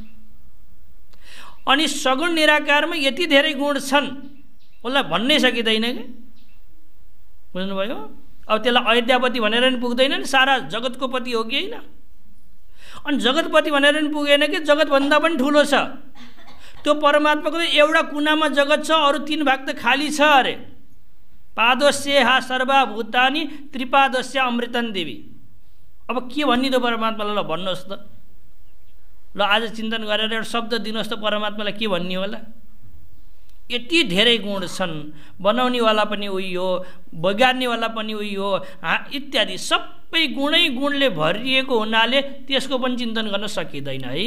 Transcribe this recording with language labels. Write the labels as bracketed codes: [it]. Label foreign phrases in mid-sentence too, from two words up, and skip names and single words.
[ne] अनि सगुण निराकारमा यति धेरै गुण छन्, उसलाई भन्नै सकिँदैन कि? बुझ्नुभयो? अब त्यसलाई अयोध्यापति भनेर नि पुग्दैन नि, सारा जगतको पति हो कि होइन? अनि जगतपति भनेर नि पुगेन कि जगतभन्दा पनि ठुलो छ त्यो परमात्माको। एउटा कुनामा जगत छ, अरू 3 भाग त खाली छ अरे। [sa] पादस्य हा सर्वभूतानि त्रिपादस्य अमृतन देवी। [ne] अब के भन्ने त परमात्मालाई? ल भन्नुहोस् त, ल आज चिन्तन गरेर एउटा शब्द दिनुहोस् त परमात्मालाई के भन्ने होला? यति धेरै गुण छन्, बनाउनेवाला पनि उही हो, बगार्नेवाला पनि उही हो, इत्यादि सबै गुणले भरिएको हुनाले त्यसको पनि चिन्तन गर्न सकिँदैन है।